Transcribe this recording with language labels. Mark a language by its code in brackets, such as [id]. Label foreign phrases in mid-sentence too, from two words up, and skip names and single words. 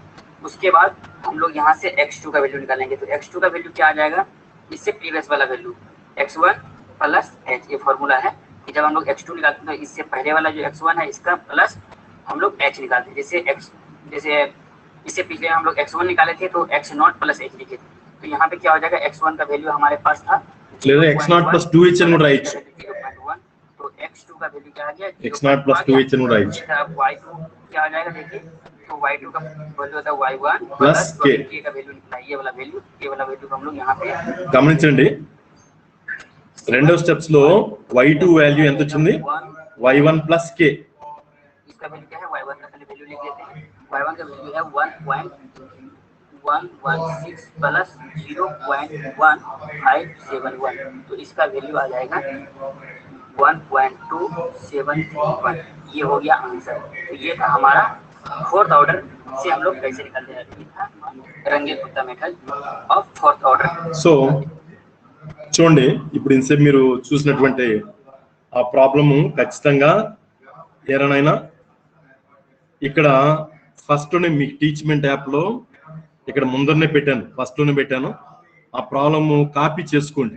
[hi] उसके बाद हम लोग यहाँ से x2 का वैल्यू निकालेंगे, तो x2 का वैल्यू क्या आ जाएगा इससे प्रीवियस वाला वैल्यू x1 प्लस h, ये फॉर्मूला है कि जब हम लोग x2 निकालते हैं तो इससे पहले वाला जो x1 है इसका प्लस हम लोग h निकालते हैं। जैसे इससे पिछले हम लोग x1 निकाले थे तो x0 प्लस h लिखे थे, तो यहाँ पे क्या हो जाएगा, x1 का वैल्यू हमारे पास था [te] x0 प्लस 2h అని రాయొచ్చు, 0.1, [hi] तो x2 का वैल्यू क्या आ गया, x0 प्लस 2h అని రాయొచ్చు। y2 क्या आ जाएगा देखिए, तो y2 का वैल्यू होता है y1 प्लस k का वैल्यू निकला, ये वाला वैल्यू को हम लोग यहाँ पे [te] గమనించండి। రెండో స్టెప్స్ లో y2 వాల్యూ ఎంత వచ్చింది, y1 ప్లస్ k। [hi] इसका वैल्यू क्या है, y1 का पहले वैल्यू लिख देते हैं, y1 का वैल्यू है 1.116 प्लस 0.1571, तो इसका वैल्यू आ जाएगा 1.2731। ये हो गया आंसर। तो ये था हमारा [en] fourth order [hi] से हम लोग कैसे निकालते हैं, रंगे कुत्ता [en] method of fourth order. [te] సో చూడండి, ఇప్పుడు ఇంతసేపు మీరు చూసినటువంటి ఆ ప్రాబ్లము ఖచ్చితంగా ఏరనైనా ఇక్కడ ఫస్ట్ లోనే మీకు టీచ్మెంట్ యాప్ లో ఇక్కడ ముందరనే పెట్టాను, ఫస్ట్ లోనే పెట్టాను, ఆ ప్రాబ్లము కాపీ చేసుకోండి।